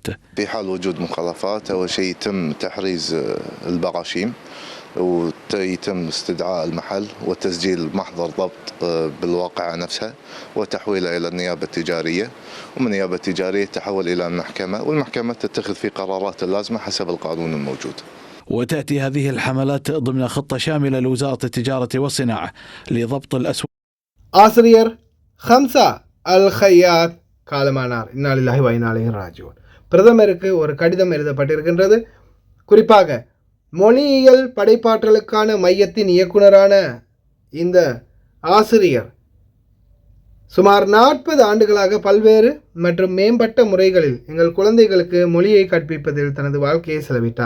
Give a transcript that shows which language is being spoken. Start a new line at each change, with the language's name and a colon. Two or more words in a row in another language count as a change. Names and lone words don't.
Arabic: في حال وجود مخالفات أول شيء يتم تحريز البراشيم ويتم استدعاء المحل وتسجيل محضر ضبط بالواقعة نفسها وتحويله إلى النيابة التجارية، ومن النيابة التجارية تحول إلى المحكمة، والمحكمة تتخذ في قرارات اللازمة حسب القانون الموجود. وتأتي هذه الحملات ضمن خطة شاملة لوزارة التجارة والصناعة لضبط الأسواق.
Tamil: ஆசிரியர் ஹம்சா அல் ஹையாத் காலமானார்.
Arabic: إنا لله وإنا إليه راجعون.
Tamil: பிரதமருக்கு ஒரு கடிதம் எழுதப்பட்டிருக்கின்றது. குறிப்பாக மொழியியல் படைப்பாற்றலுக்கான மையத்தின் இயக்குனரான இந்த ஆசிரியர் சுமார் 40 ஆண்டுகளாக பல்வேறு மற்றும் மேம்பட்ட முறைகளில் எங்கள் குழந்தைகளுக்கு மொழியை கற்பிப்பதில் தனது வாழ்க்கையை செலவிட்டார்.